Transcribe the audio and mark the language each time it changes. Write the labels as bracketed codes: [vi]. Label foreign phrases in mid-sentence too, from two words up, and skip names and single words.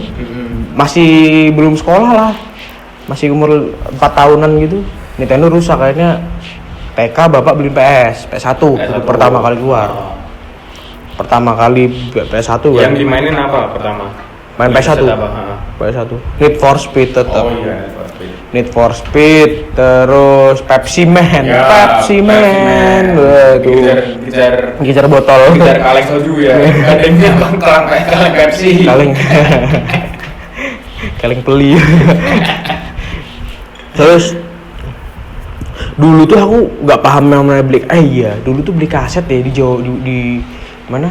[id] Masih belum sekolah lah. Masih umur 4 tahunan gitu. Nintendo rusak akhirnya TK bapak beli PS1 itu pertama kali keluar. Pertama kali PS1 kan. Yang dimainin apa pertama? Main PS1. PS1. Need for Speed tetap. Oh iya, Need for Speed. Need for Speed, terus Pepsi Man. Ya, Pepsi Man. Waduh. Ngejar botol. Ngejar kaleng soju ya. Kalengnya kaleng Pepsi. Kaleng peli. Terus dulu tuh aku nggak paham namanya beli. Iya, dulu tuh beli kaset ya di Jawa di mana?